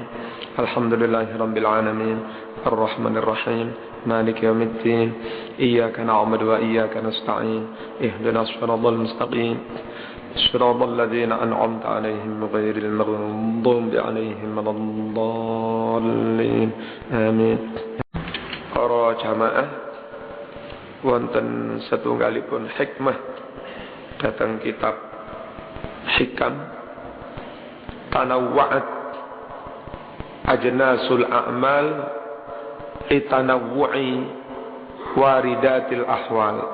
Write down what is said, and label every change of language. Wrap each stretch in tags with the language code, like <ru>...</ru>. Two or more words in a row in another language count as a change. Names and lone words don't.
<ar>الحمد لله رب العالمين الرحمن الرحيم مالك يوم الدين إياك نعبد وإياك نستعين اهدنا الصراط المستقيم صراط الذين أنعمت عليهم غير المغضوب عليهم ولا الضالين آمين.</ar> <jv>Para jamaah, wonten setunggalipun hikmah datang kitab Hikam Tanawwa'at Ajnasul A'mal Litanawwu'i Waridatil Ahwal.</jv>